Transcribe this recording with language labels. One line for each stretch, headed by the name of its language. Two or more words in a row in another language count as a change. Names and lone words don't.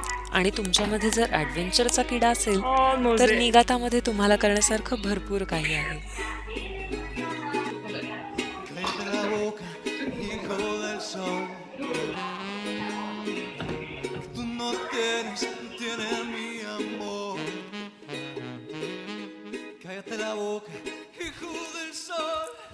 Marathi: आणि तुमच्यामध्ये जर ॲडव्हेंचरचा किडा असेल
English: Almost
Marathi: तर
English: there.
Marathi: निगातामध्ये तुम्हाला करण्यासारखं भरपूर काही आहे.
Spanish: Cállate la boca, hijo del sol. Tú no tienes mi amor. Cállate la boca, hijo del sol.